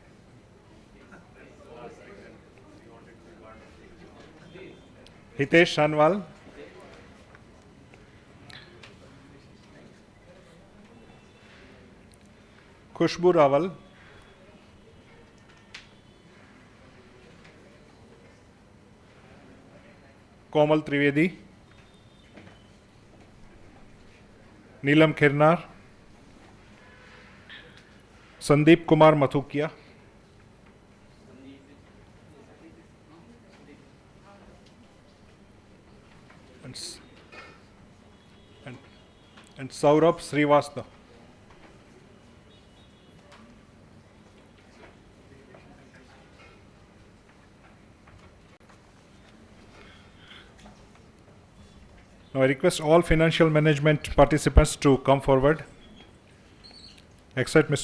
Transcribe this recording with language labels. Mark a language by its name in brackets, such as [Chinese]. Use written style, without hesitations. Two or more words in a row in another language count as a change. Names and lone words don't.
[English] Hitesh Sanwal, Khushbu Rawal, Komal Trivedi, Neelam Khirnar, Sandeep Kumar Mathukia, and Saurabh Srivastava. Now I request all financial management participants to come forward, except Mr.